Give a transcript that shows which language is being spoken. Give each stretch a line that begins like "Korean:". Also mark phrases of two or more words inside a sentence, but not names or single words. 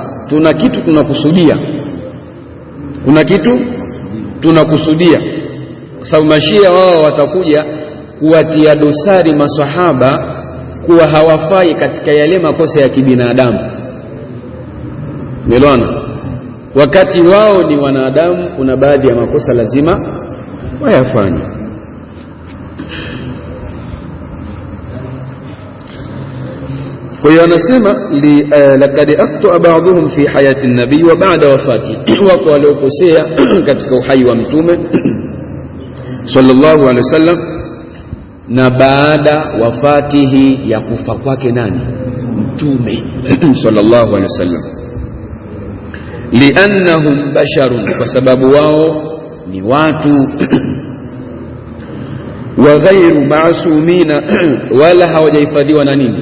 Swahili: Tuna kitu tunakusudia, kuna kitu tunakusudia, kwa sababu mashia wao watakuja kuwatia dosari maswahaba kuwa hawafai katika yale makosa ya kibinadamu. Melona, wakati wao ni wanadamu, kuna baadhi ya makosa lazima wayafanye. Kwa hiyo anasema
Arabic: لقد أخطأ بعضهم في حياة النبي وبعد وفاة,
Swahili: wako waliokosea katika uhai wa mtume
Arabic: صلى الله عليه وسلم,
Swahili: na baada wafatihi, ya kufa kwake nani? Mtume
Arabic: صلى الله عليه وسلم. لأنهم بشر,
Swahili: kwa sababu wao ni watu,
Arabic: وغير معصومين,
Swahili: wala hawajahifadhiwa na nini?